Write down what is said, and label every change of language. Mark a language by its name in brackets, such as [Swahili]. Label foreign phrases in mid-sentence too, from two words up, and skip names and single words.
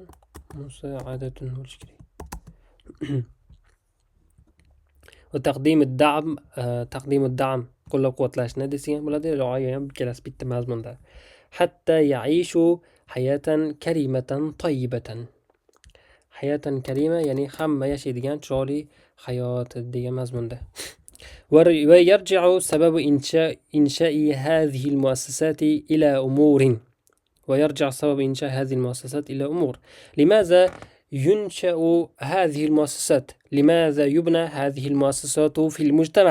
[Uzbek] Musaadatun bo'lish kerak. [Arabic] وتقديم الدعم [Uzbek] qo'llab-quvvatlashni desak ham bo'ladi. Rioya ham ikkalasi bitta mazmunda. Hatta [Arabic] يعيش حياة كريمة طيبة. حياة كريمة [Uzbek] ya'ni hamma yashaydigan chiroyli hayot degan mazmunda. [Arabic] ويرجع سبب إنشاء هذه المؤسسات إلى أمور. لماذا ينشأ هذه المؤسسات؟ لماذا يبنى هذه المؤسسات في المجتمع؟